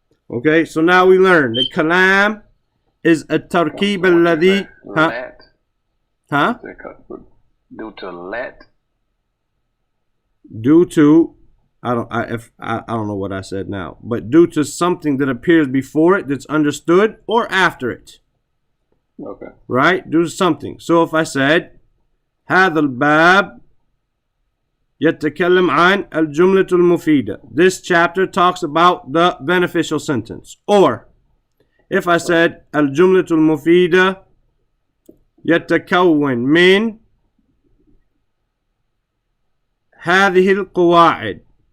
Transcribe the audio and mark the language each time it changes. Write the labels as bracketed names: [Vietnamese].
[English] Okay, so now we learn that kalam is a tarkib alladhi. Let. Huh? Due to let. Due to, I don't know what I said now, but due to something that appears before it that's understood or after it. Okay. Right? Due to something. So if I said [Arabic] هذا الباب يتكلم عن الجملة المفيدة. [English] This chapter talks about the beneficial sentence. Or if I said [Arabic] الجملة المفيدة يتكون من هذه القواعد.